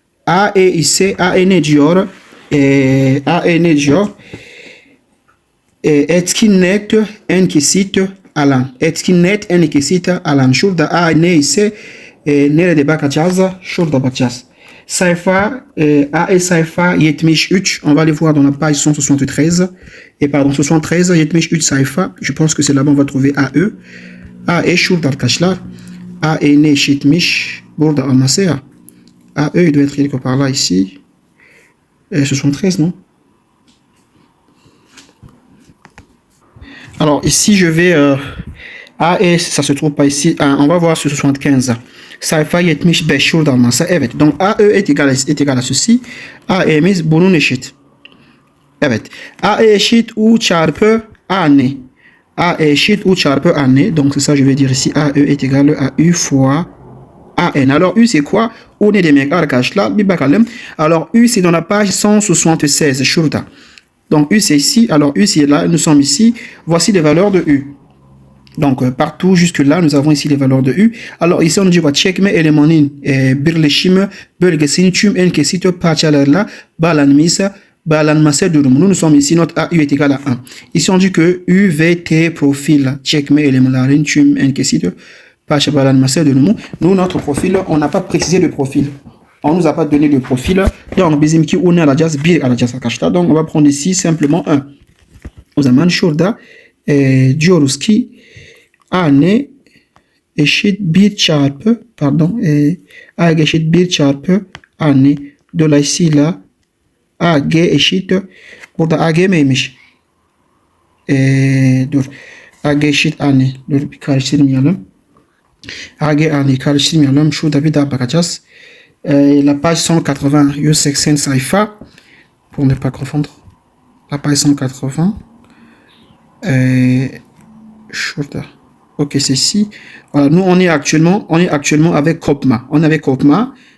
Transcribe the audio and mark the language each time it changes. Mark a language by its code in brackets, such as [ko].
[tr] AE ise AE ne diyor? AE ne diyor? Etkin net en kesit alan. Etkin net en kesit alan. Şurada A ne ise nerede bakacağız? Şurada bakacağız. Sayfa AE sayfa 73. [fr] On va les voir dans la page 173. Et pardon, 73, 73 sayfa. Je pense que c'est là-bas on va trouver AE. [tr] AE şurada arkadaşlar. [fr] AE [tr] ne eşitmiş? Burada olması ya. [fr] AE il doit être quelque part là ici. 73, non? Alors ici je vais AE, ça se trouve pas ici. On va voir sur 75. [tr] Sayfa 75 şurada olması. Evet. [fr] Donc AE est égal à ceci. [tr] AE'miz bunun eşit. Evet. AE eşit U çarpı AN. AE eşit U çarpı AN. [fr] Donc c'est ça je vais dire ici. AE est égal à U fois AN. Alors U c'est quoi? [tr] U ne demek arkadaşlar? Bir bakalım. [fr] Alors U c'est dans la page 176 şurada. Donc U c'est ici. Alors U c'est là. Nous sommes ici. Voici les valeurs de U. Donc partout jusque là nous avons ici les valeurs de U. Alors ici on dit quoi? [tr] Çekme elemanın birleşimi bölgesinin tüm en kesit parçalarla bağlanması durumunu. [fr] Nous sommes ici, notre AU est égal à 1. Ici on dit que [tr] UVT profil çekme elemanların tüm en kesit parça bağlanması durumu. [fr] Nous notre profil, on n'a pas précisé de profil. On nous a pas donné de profil. Donc [tr] bizimki U ne alacağız? 1 alacağız arkadaşlar. [fr] Donc on va prendre ici simplement 1. [tr] O zaman şurada diyoruz ki AN eşit 1 çarpı pardon AG eşit 1 çarpı AN. Dolayısıyla AG eşit burada AG miymiş? Dur. AG eşit AN. Dur bir karıştırmayalım. AG AN karıştırmayalım. Şurada bir daha bakacağız. [fr] La page 180 180 sayfa pour ne pas confondre. La page 180 şurada. Ok, c'est ici. Voilà, nous on est actuellement avec Copma. On avait Copma.